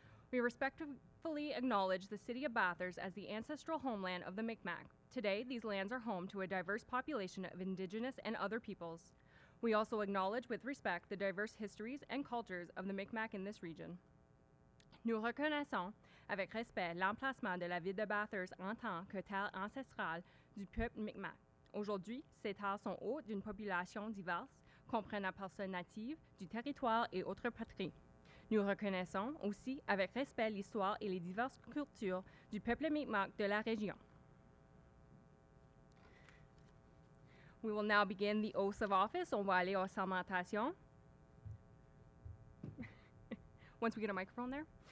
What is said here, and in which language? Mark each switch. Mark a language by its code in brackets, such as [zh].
[en] We respectfully acknowledge the city of Bathurst as the ancestral homeland of the Mi'kmaq. Today, these lands are home to a diverse population of Indigenous and other peoples. We also acknowledge with respect the diverse histories and cultures of the Mi'kmaq in this region. [fr] Nous reconnaissons avec respect l'emplacement de la ville de Bathurst en tant que terre ancestrale du peuple Mi'kmaq. Aujourd'hui, ces terres sont hôtes d'une population diverse, comprenant personnes natives du territoire et autres patries. Nous reconnaissons aussi avec respect l'histoire et les diverses cultures du peuple Mi'kmaq de la région. [en] We will now begin the oath of office. [fr] On va aller aux sermentations. [en] Once we get a microphone there.